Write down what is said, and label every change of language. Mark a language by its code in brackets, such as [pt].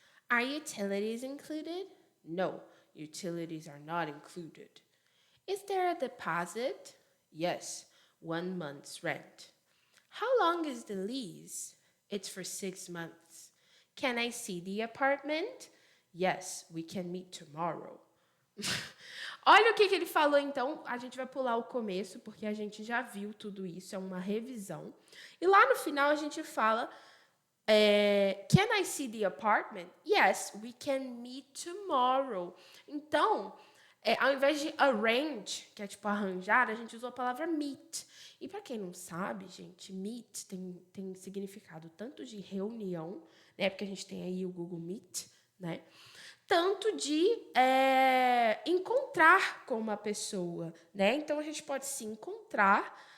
[en] Are utilities included? No, utilities are not included. Is there a deposit? Yes, 1 month's rent. How long is the lease? It's for 6 months. Can I see the apartment? Yes, we can meet tomorrow. [pt] Olha o que ele falou, então. A gente vai pular o começo, porque a gente já viu tudo isso, é uma revisão. E lá no final a gente fala... [en] can I see the apartment? Yes, we can meet tomorrow. [pt] Então, ao invés de arrange, que é tipo arranjar, a gente usou a palavra meet. E para quem não sabe, gente, meet tem significado tanto de reunião, né? Porque a gente tem aí o Google Meet, né? Tanto de encontrar com uma pessoa, né? Então, a gente pode se encontrar